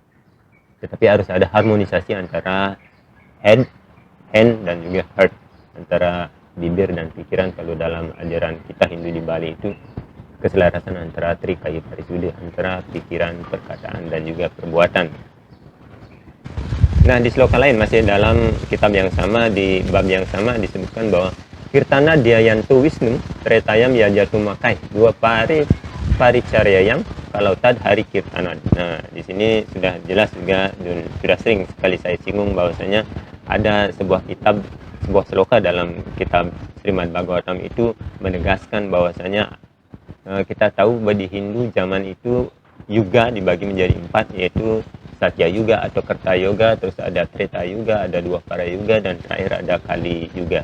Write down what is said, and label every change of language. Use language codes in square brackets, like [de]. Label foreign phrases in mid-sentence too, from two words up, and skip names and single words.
[id] Tetapi harus ada harmonisasi antara [en] head, hand, [id] dan juga heart, antara bibir dan pikiran. Kalau dalam ajaran kita Hindu di Bali itu keselarasan antara trikaya parisuddhi, antara pikiran, perkataan, dan juga perbuatan. Nah, di sloka lain masih dalam kitab yang sama, di bab yang sama disebutkan bahwa [sa] Kirtana Dyayantu Wisnu Tretayam Yajatu Makai, 2 paricaryayam kalau tad hari kirtana. [id] Nah, di sini sudah jelas juga dan sudah sering sekali saya singgung bahwasanya ada sebuah sloka dalam kitab Srimad Bhagavatam itu menegaskan bahwasanya kita tahu bahwa di Hindu zaman itu yuga dibagi menjadi 4, yaitu Satya Yuga atau Kerta Yoga, terus ada Treta Yuga, ada Dwapara Yuga, dan terakhir ada Kali Yuga.